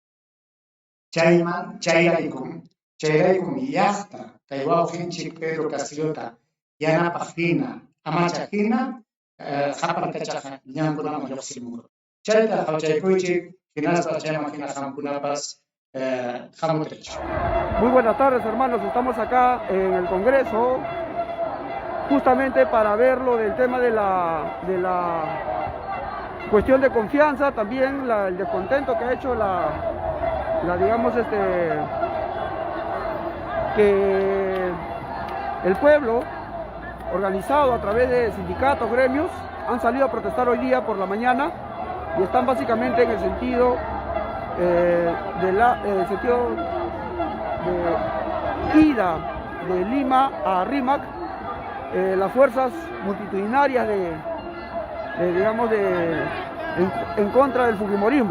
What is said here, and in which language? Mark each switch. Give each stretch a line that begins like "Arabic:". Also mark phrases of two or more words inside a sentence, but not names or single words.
Quechua: Chayraykum llaqta kay wawqinchik Pedro Castillota yanapaq hina, amachaq hina haparkachaqa ñankunaman lluqsimunqa. Chayta hawchaykuychik, hinaspa chayman hina qamkunapas hamutrich.
Spanish: Muy buenas tardes, hermanos. Estamos acá en el Congreso justamente para ver lo del tema de la cuestión de confianza, también el descontento que ha hecho que el pueblo organizado a través de sindicatos, gremios, han salido a protestar hoy día por la mañana y están básicamente en el sentido de ida de Lima a Rímac, las fuerzas multitudinarias en contra del fujimorismo.